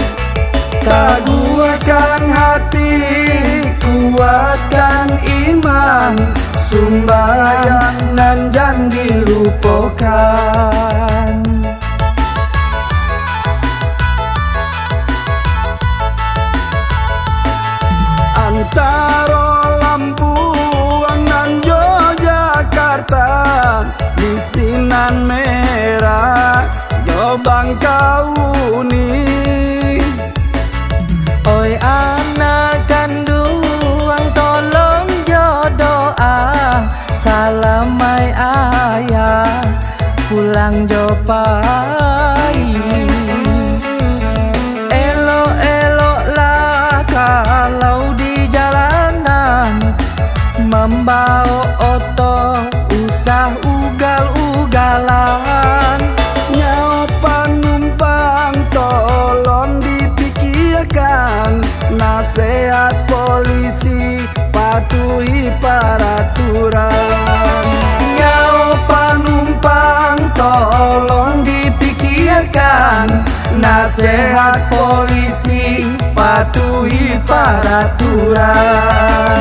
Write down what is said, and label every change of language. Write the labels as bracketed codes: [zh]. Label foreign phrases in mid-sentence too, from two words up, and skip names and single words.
[id] Teguhkan hati, kuatkan iman, sembahyang nan jangan dilupakan. Antara Lampung dan Yogyakarta, di Sinan Merah yo Bangkauni. [min] Oi anak kandung tolong jo doa, salamai ayah pulang jo pai. [id] Elok-eloklah kalau di jalanan, membawa oto usah ugal-ugalan. Nyawa penumpang tolong dipikirkan, nasihat polisi patuhi peraturan. Nyawa penumpang tolong dipikirkan, nasihat polisi patuhi peraturan.